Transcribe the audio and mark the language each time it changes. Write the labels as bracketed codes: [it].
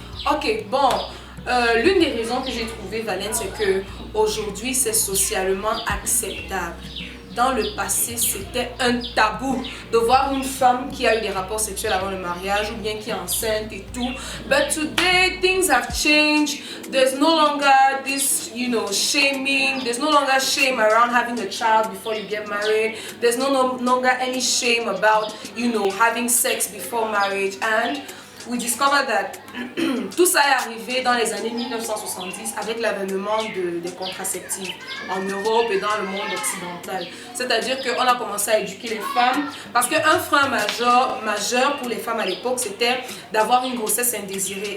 [fr] Ok, bon. L'une des raisons que j'ai trouvées, Valène, c'est que aujourd'hui c'est socialement acceptable. Dans le passé, c'était un tabou de voir une femme qui a eu des rapports sexuels avant le mariage ou bien qui est enceinte et tout. [en] But today, things have changed. There's no longer this, shaming. There's no longer shame around having a child before you get married. There's no longer any shame about, having sex before marriage. And we discovered that [fr] tout ça est arrivé dans les années 1970 avec l'avènement des contraceptifs en Europe et dans le monde occidental. C'est-à-dire qu'on a commencé à éduquer les femmes parce qu'un frein majeur pour les femmes à l'époque, c'était d'avoir une grossesse indésirée.